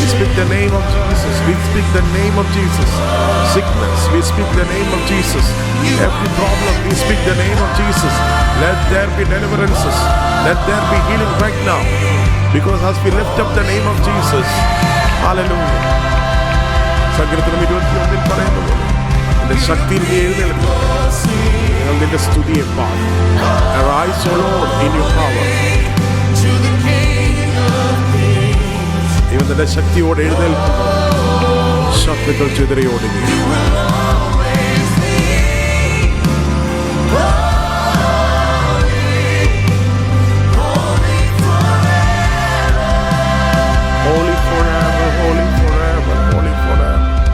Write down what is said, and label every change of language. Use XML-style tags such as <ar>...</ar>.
<en>We speak the name of Jesus. We speak the name of Jesus. Sickness, we speak the name of Jesus. Every problem, we speak the name of Jesus. Let there be deliverances. Let there be healing right now. Because as we lift up the name of Jesus, hallelujah.</en> <ml>സങ്കീർത്തനം 21 പറയുന്നത് എന്റെ ശക്തിയിൽ നീ എഴുന്നേൽക്കും, ഞങ്ങൾ നിന്റെ സ്തുതിയെ പാടും.</ml> <en>Arise, O Lord, in your power.</en> <ml>ദൈവം തന്റെ ശക്തിയോടെ എഴുന്നേൽക്കുന്നു. ശത്രുക്കൾ ചിതറിയോടുകയും</ml> <en>holy forever, holy forever, holy forever.</en>